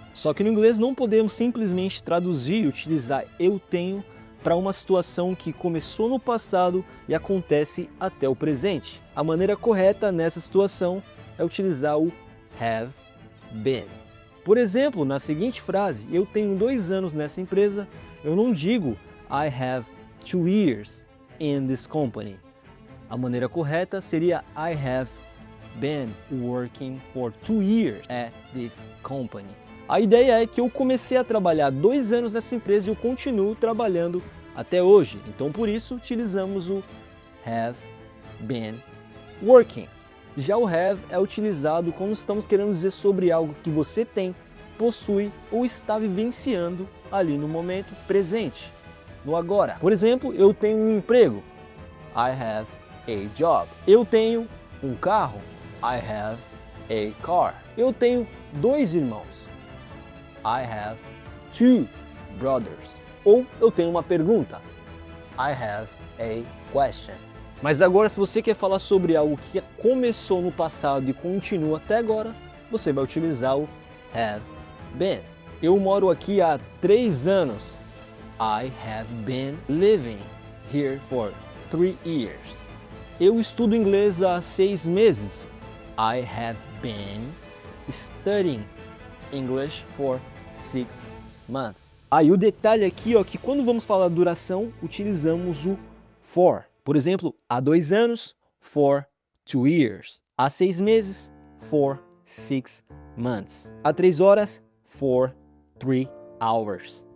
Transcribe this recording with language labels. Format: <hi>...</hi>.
<pt>Só que no inglês não podemos simplesmente traduzir e utilizar eu tenho para uma situação que começou no passado e acontece até o presente. A maneira correta nessa situação é utilizar o have been. Por exemplo, na seguinte frase, eu tenho 2 anos nessa empresa, eu não digo</pt> <en>I have 2 years in this company.</en> <pt>A maneira correta seria</pt> <en>I have been working for 2 years at this company.</en> <pt>A ideia é que eu comecei a trabalhar 2 anos nessa empresa e eu continuo trabalhando até hoje. Então, por isso, utilizamos o have been working. Já o have é utilizado quando estamos querendo dizer sobre algo que você tem, possui ou está vivenciando ali no momento presente, no agora. Por exemplo, eu tenho um emprego.</pt> <en>I have a job.</en> <pt>Eu tenho um carro.</pt> <en>I have a car.</en> <pt>Eu tenho 2 irmãos.</pt> <en>I have 2 brothers.</en> <pt>Ou eu tenho uma pergunta.</pt> <en>I have a question.</en> <pt>Mas agora, se você quer falar sobre algo que começou no passado e continua até agora, você vai utilizar o have been. Eu moro aqui há 3 anos.</pt> <en>I have been living here for 3 years.</en> <pt>Eu estudo inglês há 6 meses.</pt> <en>I have been studying English for 6 months.</en> <pt>Aí o detalhe aqui, ó, que quando vamos falar duração, utilizamos o for. Por exemplo, há 2 anos,</pt> <en>for 2 years.</en> <pt>Há 6 meses,</pt> <en>for 6 months.</en> <pt>Há 3 horas,</pt> <en>for 3 hours.</en>